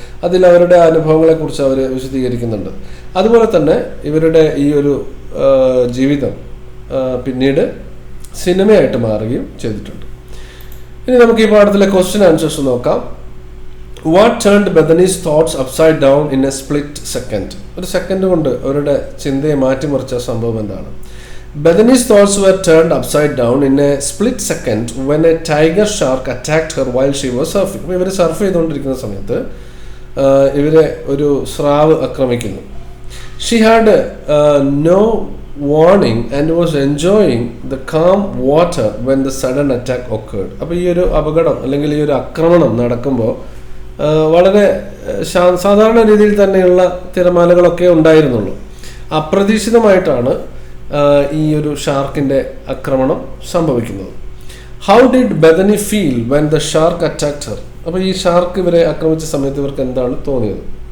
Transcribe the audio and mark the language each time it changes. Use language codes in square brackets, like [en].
[ml] അതിൽ അവരുടെ അനുഭവങ്ങളെക്കുറിച്ച് അവർ വിശദീകരിക്കുന്നുണ്ട്. അതുപോലെ തന്നെ ഇവരുടെ ഈ ഒരു ജീവിതം പിന്നീട് സിനിമയായിട്ട് മാറുകയും ചെയ്തിട്ടുണ്ട്. ഇനി നമുക്ക് ഈ പാഠത്തിലെ ക്വസ്റ്റ്യൻ ആൻസേഴ്സ് നോക്കാം. [en] What turned Bethany's thoughts upside down in a split second. [ml] ഒരു സെക്കൻഡ് കൊണ്ട് അവരുടെ ചിന്തയെ മാറ്റിമറിച്ച സംഭവം എന്താണ്? [en] Bethany's thoughts were turned upside down in a split second when a tiger shark attacked her while she was surfing. [ml] അപ്പോൾ ഇവർ surf ചെയ്തുകൊണ്ടിരിക്കുന്ന സമയത്ത് ഇവരെ ഒരു സ്രാവ് ആക്രമിക്കുന്നു. [en] She had no warning and was enjoying the calm water when the sudden attack occurred. [ml] അപ്പോൾ ഈ ഒരു അപകടം അല്ലെങ്കിൽ ഈ ഒരു ആക്രമണം നടക്കുമ്പോൾ വളരെ സാധാരണ രീതിയിൽ തന്നെയുള്ള തിരമാലകളൊക്കെ ഉണ്ടായിരുന്നുള്ളൂ. അപ്രതീക്ഷിതമായിട്ടാണ് ഈ ഒരു ഷാർക്കിൻ്റെ ആക്രമണം സംഭവിക്കുന്നത്. [en] How did Bethany feel when the shark attacked her. [ml] അപ്പോൾ ഈ ഷാർക്ക് ഇവരെ ആക്രമിച്ച സമയത്ത് ഇവർക്ക് എന്താണ് തോന്നിയത്?